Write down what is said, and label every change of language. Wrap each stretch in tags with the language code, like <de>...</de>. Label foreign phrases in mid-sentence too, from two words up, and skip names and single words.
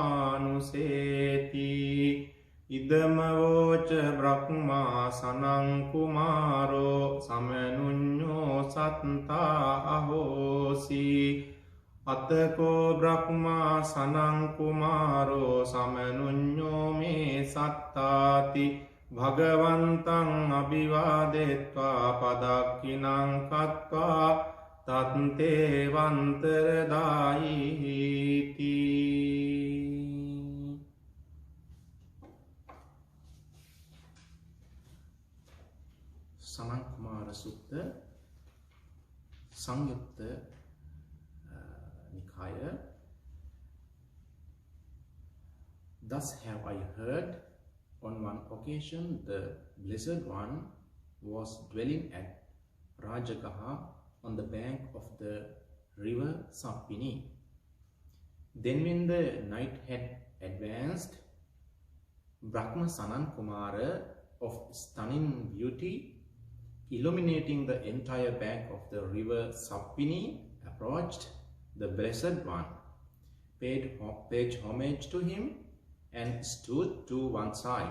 <pi>manuseti idamavocha brahma sanang kumaro samanunnyo සත්තා අහෝසි අතකෝ බ්‍රහ්මා සනංකුමාරෝ සමනුඤ්ඤෝ මේ සත්තාති භගවන්තං අභිවාදෙත්වා පදක්ඛිනං කତ୍වා තත්තේ වන්තරදායිති. සනං කුමාර සුත්ත සංයුත්ත නිකාය.</pi> <en>Thus have I heard, on one occasion the Blessed One was dwelling at Rajagaha on the bank of the river Sampini. Then when the night had advanced, Brahma Sanan Kumara of stunning beauty, illuminating the entire bank of the river Sampini, approached the Blessed One, paid homage to him, and stood to one side.</en>